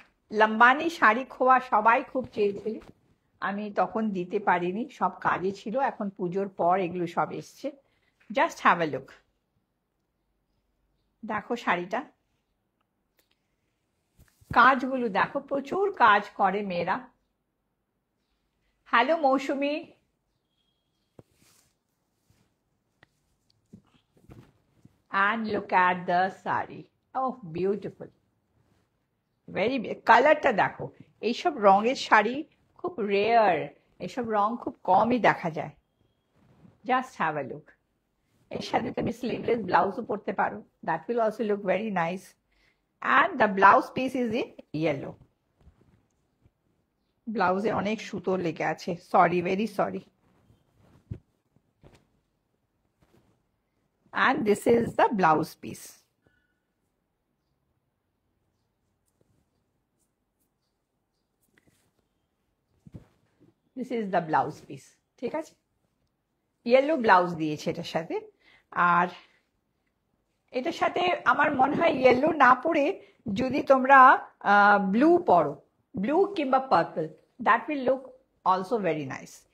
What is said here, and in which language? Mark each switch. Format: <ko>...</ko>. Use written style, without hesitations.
<bn>লম্বানি শাড়ি খোয়া সবাই খুব চেয়েছিল, আমি তখন দিতে পারিনি, সব কাজে ছিল। এখন পুজোর পর এগুলো সব এসছে।</bn> <en>just have a look,</en> <bn>দেখো শাড়িটা, কাজগুলো দেখো, প্রচুর কাজ করে মেয়েরা।</bn> <en>Hello Mousumi, and look at the sari. Oh, beautiful.</en> <bn>Very কালারটা দেখো, এইসব রঙের শাড়ি খুব রেয়ার, এইসব রং খুব কমই দেখা যায়।</bn> <en>Just have a look.</en> <bn>এর সাথে তুমি স্লিভলেস ব্লাউজও পরতে পারো,</bn> <en>That will also look very nice. And the blouse piece is in yellow.</en> <bn>ব্লাউজে অনেক সুতো লেগে আছে, sorry, very sorry.</bn> <en>And this is the blouse piece. This is the blouse piece.</en> <bn>ঠিক আছে, ইয়েলো ব্লাউজ দিয়েছে এটার সাথে। আর এটার সাথে আমার মনে হয় ইয়েলো না পরে যদি তোমরা ব্লু পরো, ব্লু কিংবা purple,</bn> <en>That will look also very nice.</en>